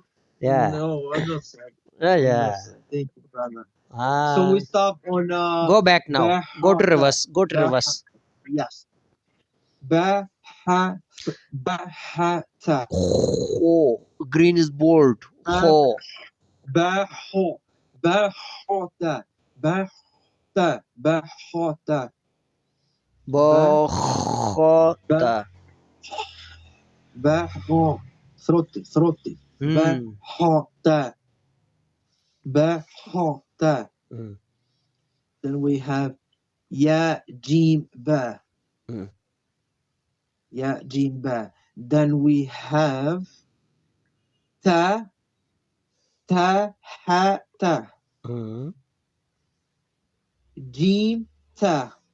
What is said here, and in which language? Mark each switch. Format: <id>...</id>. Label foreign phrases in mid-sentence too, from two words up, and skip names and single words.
<en>Yeah. No, I'm not sad. Yeah. I'm not Yeah. sad. Thank you, brother. So we stop on Go back now.</en> <ar>Ba</ar> <en>Go</en> <ar>Ha</ar> <en>to</en> <ar>Ta.</ar> <en>reverse. Go to</en> <ar>باء حاء.</ar> <en>reverse. Yes.</en> <ar>باء حاء تاء.</ar> <en>Oh, green is bold. Oh,</en> <ar>باء حاء. باء حاء تاء. باء تاء. باء حاء تاء. باء Bohota. باء حاء. Throaty. باء حاء تاء. باء حاء تاء.</ar> <en>Then we have</en> <ar>ياء جيم باء. ياء جيم باء.</ar> <en>Then we have</en> <ar>تاء حاء تاء. جيم تاء.</ar>